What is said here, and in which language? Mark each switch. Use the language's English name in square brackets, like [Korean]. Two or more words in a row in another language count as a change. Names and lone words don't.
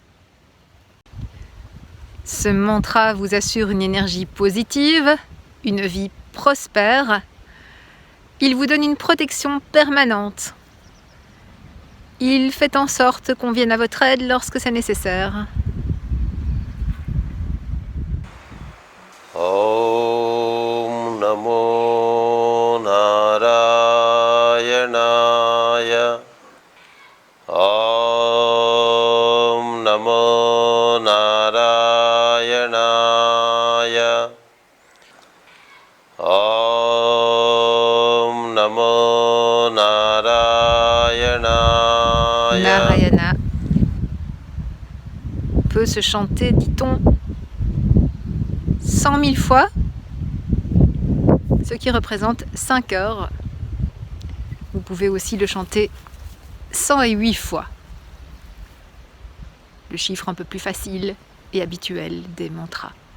[French] Ce mantra vous assure une énergie positive, une vie prospère. Il vous donne une protection permanente. Il fait en sorte qu'on vienne à votre aide lorsque c'est nécessaire. [Sanskrit] Om Namo Narayanaya. Om Namo Narayanaya. Om Namo Narayanaya. [French] Narayana peut se chanter, dit-on, 100 000 fois, ce qui représente 5 heures. Vous pouvez aussi le chanter 108 fois. Le chiffre un peu plus facile et habituel des mantras.